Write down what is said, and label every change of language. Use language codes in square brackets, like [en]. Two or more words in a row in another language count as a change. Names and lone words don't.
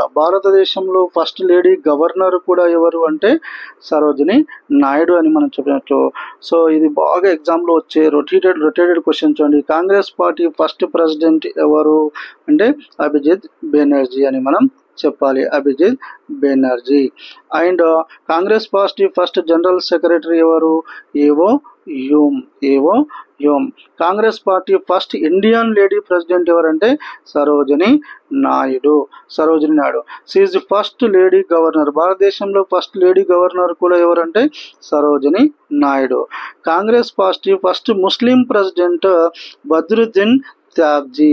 [te] భారతదేశంలో [en] first lady governor [te] కూడా ఎవరు అంటే సరోజిని నాయుడు అని మనం చెప్పినట్లు. సో ఇది బాగా ఎగ్జామ్లో వచ్చే [en] rotated question [te] చూడండి. [en] Congress party first president [te] ఎవరు అంటే అభిజిత్ బెనర్జీ అని మనం చెప్పాలి, అభిజిత్ బెనర్జీ. [en] and Congress party first general secretary ఎవరు? A.O. హ్యూమ్. A.O. హ్యూమ్. Congress party first Indian lady president ఎవరంటే సరోజిని నాయుడు. Sarojini Naidu. She is the first lady governor. [te] భారతదేశంలో [en] first lady governor [te] కూడా ఎవరంటే సరోజిని నాయుడు. [en] Congress party first Muslim president Badruddin Tyabji.